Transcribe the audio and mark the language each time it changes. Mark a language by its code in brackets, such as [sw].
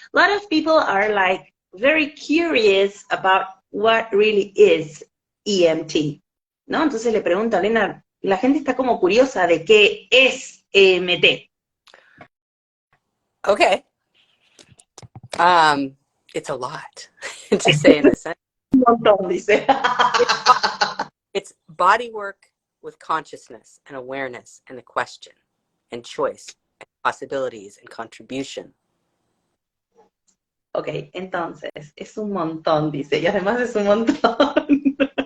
[en] A lot of people are like very curious about what really is EMT, ¿no? [es] Entonces le pregunto a Glenna, la gente está como curiosa de qué es EMT. [en] Okay. It's a lot to say in a sentence. [es] Un montón, dice. [en] It's, it's body work with consciousness and awareness and the question and choice and possibilities and contribution. [es] Ok, entonces, es un montón, dice, y además es un montón.